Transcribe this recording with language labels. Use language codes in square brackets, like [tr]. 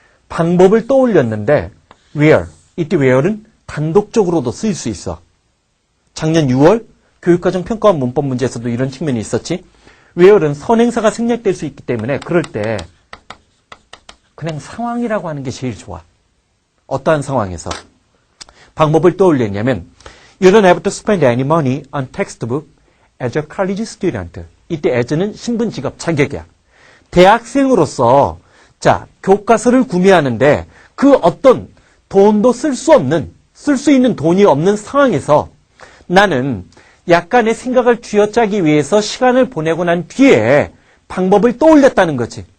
[ko] 방법을 떠올렸는데 where, 이때 where는 단독적으로도 쓰일 수 있어. 작년 6월 교육과정 평가원 문법 문제에서도 이런 측면이 있었지. where는 선행사가 생략될 수 있기 때문에 그럴 때 그냥 상황이라고 하는 게 제일 좋아. 어떠한 상황에서 방법을 떠올렸냐면 [en] You don't have to spend any money on textbook as a college student. [ko] 이때 as는 신분, 직업, 자격이야. 대학생으로서 자, 교과서를 구매하는데 그 어떤 돈도 쓸 수 있는 돈이 없는 상황에서 나는 약간의 생각을 쥐어짜기 위해서 시간을 보내고 난 뒤에 방법을 떠올렸다는 거지.